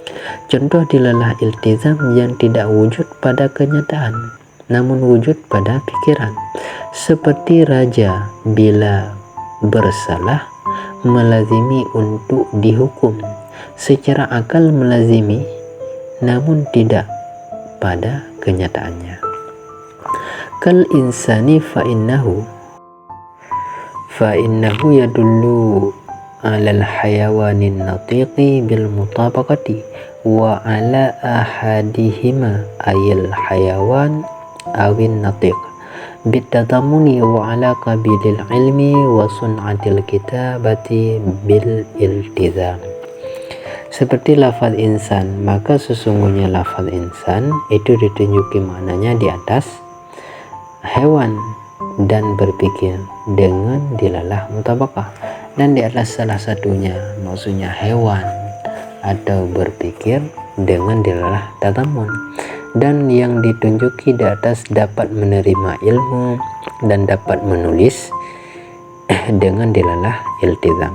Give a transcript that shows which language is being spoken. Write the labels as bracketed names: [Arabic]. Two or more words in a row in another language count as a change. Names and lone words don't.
[Indonesian] Contoh dilalah iltizam yang tidak wujud pada kenyataan, namun wujud pada pikiran. Seperti raja bila bersalah melazimi untuk dihukum. Secara akal melazimi, namun tidak pada kenyataannya. [Arabic] كالإنسان فإنه يدل على الحيوان الناطق بالمطابقة وعلى أحدهما أي الحيوان أو الناطق بالتضمن وعلى قابل العلم وصنعة الكتابة بالالتزام. [Indonesian] Seperti lafaz insan, maka sesungguhnya lafaz insan itu ditunjuki maknanya di atas hewan dan berpikir dengan dilalah mutabakah, dan di atas salah satunya maksudnya hewan atau berpikir dengan dilalah tadamun, dan yang ditunjuki di atas dapat menerima ilmu dan dapat menulis dengan dilalah iltizam.